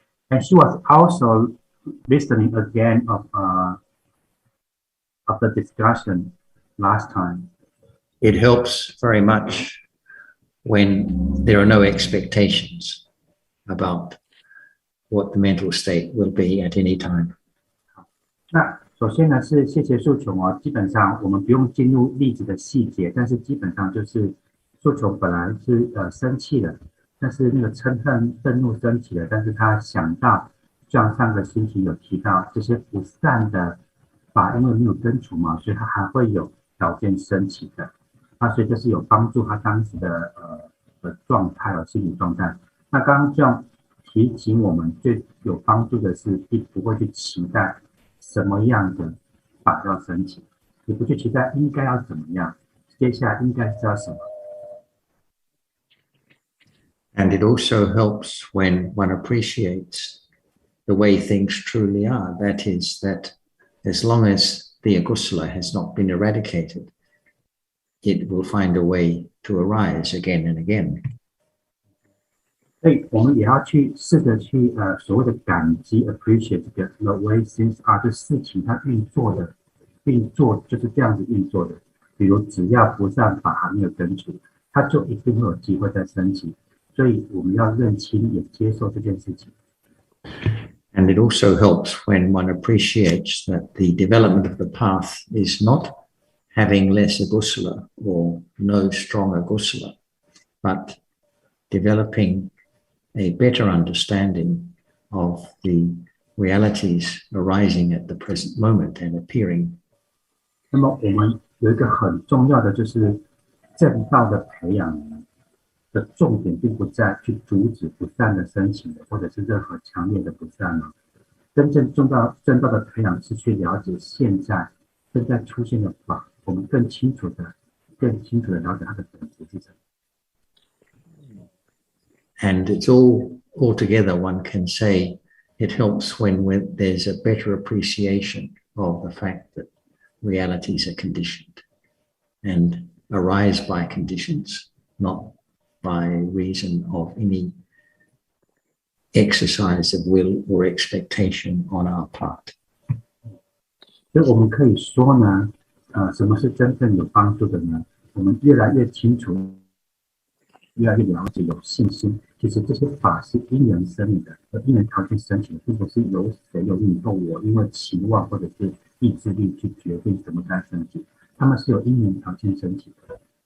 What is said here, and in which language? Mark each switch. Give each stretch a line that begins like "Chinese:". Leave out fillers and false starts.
English: And she was also listening again of the discussion last time. It helps very much when there are no expectations about what the mental state will be at any time.
Chinese: 那首先呢是谢谢素琼哦，基本上我们不用进入例子的细节，但是基本上就是素琼本来是生气了，但是那个愤怒升起了，但是他想到像上个星期有提到这些不善的法，因为没有根除嘛，所以他还会有条件升起的。那所以这是有帮助他当时的状态哦，心理状态。那刚刚这样提醒我们最有帮助的是，并不会去期待什么样的法要升起，你不去期待应该要怎么样，接下来应该是要什么。
English: And it also helps when one appreciates the way things truly are. That is, that as long as the akusala has not been eradicated, it will find a way to arise again and again.
Chinese: 所以我们也要去试着去所谓的感激 appreciate 这个
English: the way things are
Chinese: 这事情它运作就是这样子运作的。比如只要不善法还没有根除，它就一定会有机会再升起。所以我们要认清也接受这件事情。
English: And it also helps when one appreciates that the development of the path is not having less agusala or no strong agusala, but developing a better understanding of the realities arising at the present moment and appearing.
Chinese: 那么我们有一个很重要的就是正道的培养的重点并不在去阻止不善的升起的，或者是任何强烈的不善了。真正正道的培养是去了解现在正在出现的法，我们更清楚的了解它的本质是什么。
English: And it's all together, one can say it helps when there's a better appreciation of the fact that realities are conditioned and arise by conditions, not by reason of any exercise of will or expectation on our part.
Chinese: 所以我们可以说呢，什么是真正有帮助的呢？我们越来越清楚，越来越了解，有信心。其实这些法是因人生的，而因人条件升起的，并不是由谁有你或我因为期望或者是意志力去决定什么该升起，他们是有因人条件升起的。